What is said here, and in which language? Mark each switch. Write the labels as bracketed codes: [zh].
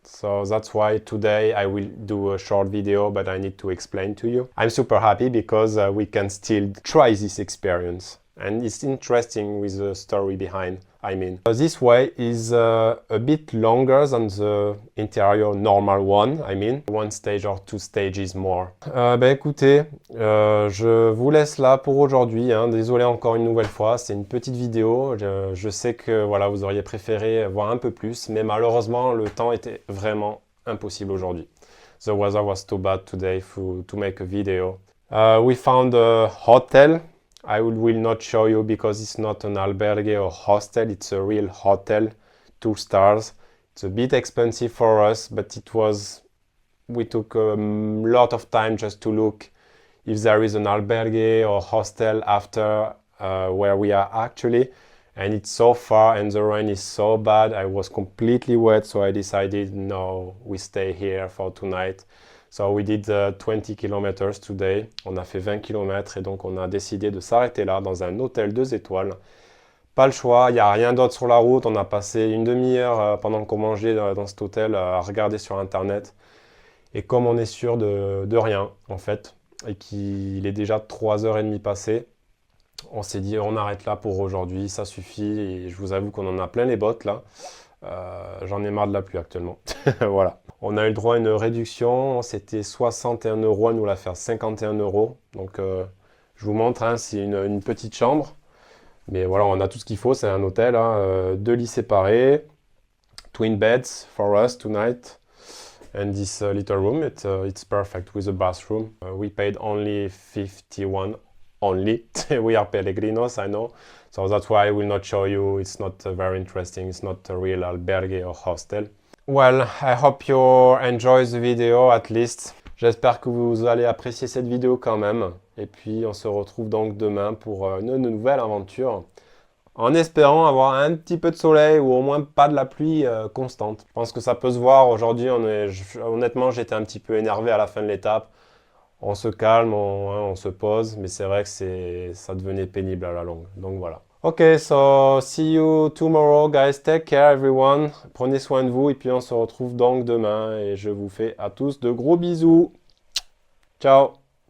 [en] So that's why today I will do a short video, but I need to explain to you. I'm super happy because we can still try this experience. And it's interesting with the story behind, I mean. This way is a bit longer than the interior normal one, I mean. 1 stage or 2 stages more. [fr] Écoutez, je vous laisse là pour aujourd'hui. Hein. Désolé encore une nouvelle fois, c'est une petite vidéo. Je sais que voilà, vous auriez préféré voir un peu plus, mais malheureusement, le temps était vraiment impossible aujourd'hui. [en] The weather was too bad today to make a video. We found a hotel. I will not show you because it's not an albergue or hostel, it's a real hotel, 2 stars. It's a bit expensive for us, but we took a lot of time just to look if there is an albergue or hostel after where we are actually. And it's so far and the rain is so bad, I was completely wet, so I decided no, we stay here for tonight. So we did 20 kilometers today. [fr] On a fait 20 km et donc on a décidé de s'arrêter là dans un hôtel 2 étoiles. Pas le choix, il n'y a rien d'autre sur la route. On a passé une demi-heure pendant qu'on mangeait dans cet hôtel à regarder sur internet. Et comme on est sûr de rien en fait, et qu'il est déjà 3h30 passé, on s'est dit on arrête là pour aujourd'hui, ça suffit. Et je vous avoue qu'on en a plein les bottes là. J'en ai marre de la pluie actuellement. Voilà. On a eu le droit à une réduction, c'était 61 €, à nous la faire 51 €. Donc je vous montre, hein, c'est une petite chambre. Mais voilà, on a tout ce qu'il faut, c'est un hôtel. Hein, 2 lits séparés, [en] twin beds for us tonight. And this little room, it's perfect with a bathroom. We paid only 51 only. We are peregrinos, I know. So that's why I will not show you. It's not very interesting. It's not a real albergue or hostel. Well, I hope you enjoy the video at least. [fr] J'espère que vous allez apprécier cette vidéo quand même. Et puis on se retrouve donc demain pour une nouvelle aventure. En espérant avoir un petit peu de soleil ou au moins pas de la pluie constante. Je pense que ça peut se voir aujourd'hui. Honnêtement, j'étais un petit peu énervé à la fin de l'étape. On se calme, on se pose. Mais c'est vrai que ça devenait pénible à la longue. Donc voilà. [en] Ok, so see you tomorrow, guys. Take care, everyone. [fr] Prenez soin de vous et puis on se retrouve donc demain. Et je vous fais à tous de gros bisous. Ciao.